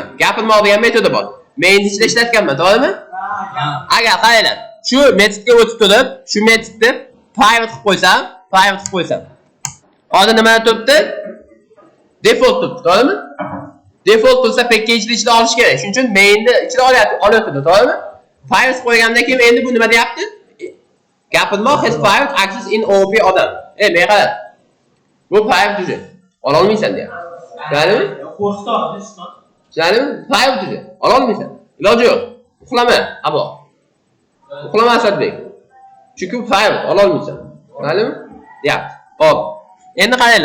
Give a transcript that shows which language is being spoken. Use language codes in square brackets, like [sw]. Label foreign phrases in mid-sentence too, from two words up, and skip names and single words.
[uz] Gapirmoq degan metodi bor. Main ichida ishlatganman, to'g'rimi? Agar qaranglar, shu metodga o'tib turib, shu metodni private qilib qo'ysam. Hozir nima turibdi? Default turibdi, to'g'rimi? Default bo'lsa package ichida olish kerak. Shuning uchun mainni ichida olyapti, to'g'rimi? Private qo'ygandan keyin endi bu nima deyapti? [en] Gapirmoq has private access in OP odam. [uz] Men qara. Bu private uje. Ola olmaysan deyapti. Tushunarlimi? Tushunarlimi? Private uje. Ola olmaysan. Iloji yo'q. Uxlama, abo. Uxlama Asadbek. Chunki bu private, ola olmaysan. Tushunarlimi? Deyapti. Hop. Endi qaranglar.